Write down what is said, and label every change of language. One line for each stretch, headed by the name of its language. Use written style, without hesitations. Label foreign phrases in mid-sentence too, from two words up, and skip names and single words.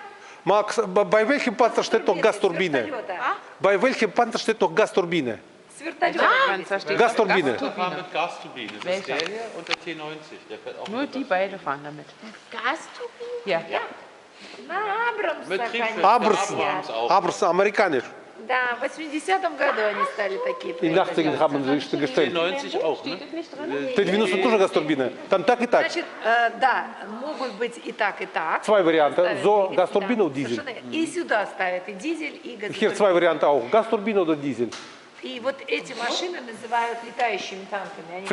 German: Max, bei welchem Panzer steht noch Gasturbine? Bei welchem Panzer steht noch Gasturbine?
Russian: С вертолета.
German: Panzer steht Gasturbine. Das war mit Gasturbine. Das ist Welcher? der hier und der T90. Der fährt auch Nur mit die beide fahren damit. Gasturbine? Ja.
Russian: На Абрамсах они
German: Abrams,
Russian: стоят.
German: auch. Abrams, amerikanisch.
Russian: Да, в 80-м году они стали такие.
German: In 80 haben sie gestellt. T90 auch, ne?
Russian: T90 тоже Gasturbine. Там так и так. Значит, да, могут быть и так, и так.
German: Zwei Varianten,
Russian: Ставят
German: so
Russian: двигатель,
German: Gasturbine
Russian: да,
German: und Diesel.
Russian: совершенно. И сюда ставят и дизель, и
German: Hier
Russian: газотурбину.
German: zwei Varianten auch, Gasturbine oder Diesel.
Russian: И вот эти машины называют летающими танками. Они